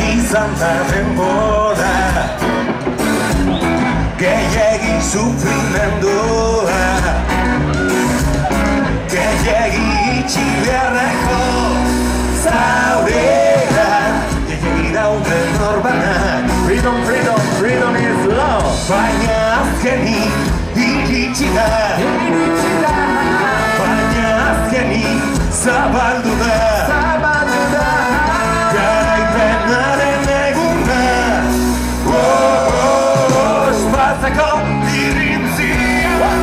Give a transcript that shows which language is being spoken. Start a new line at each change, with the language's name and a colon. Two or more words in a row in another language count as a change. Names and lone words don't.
Basque: izan da denbora, gehiegi sufrimendua, gehiegi itxi beharreko zaurean, gehiegi daude norbanak.
English: Freedom, freedom, freedom is love.
Basque: Baina azkenik iritsi da, baina azkenik zabaldu da, garaipenaren eguna, ospatzeko irintzia.